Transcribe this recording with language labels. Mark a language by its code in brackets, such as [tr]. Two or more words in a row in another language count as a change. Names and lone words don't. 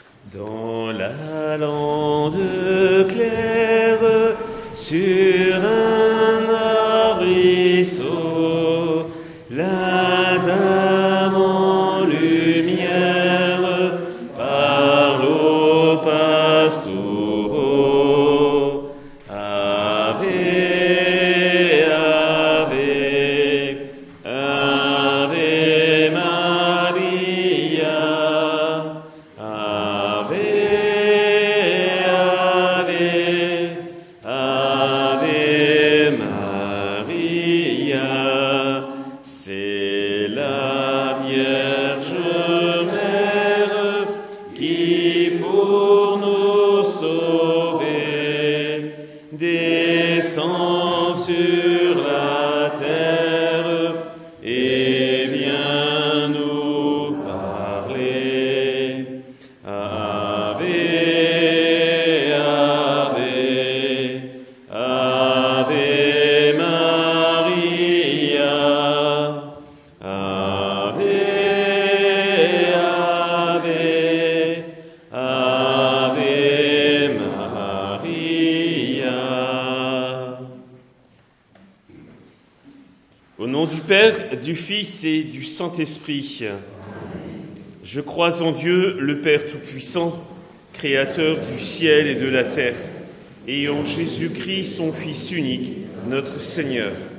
[fr] Dans la lande claire, sur un arbrisseau, la dame en lumière parle aux pastoraux. [la] Ave, ave, ave Maria. Ave, ave, ave Maria. [fr] C'est la Vierge Mère qui pour nous sauver descend sur la terre et vient nous parler. [la] Ave, ave, ave Maria. Ave, ave, ave Maria. [fr] Au nom du Père, du Fils et du Saint-Esprit, je crois en Dieu, le Père Tout-Puissant, Créateur du ciel et de la terre, et en Jésus-Christ, son Fils unique, notre Seigneur.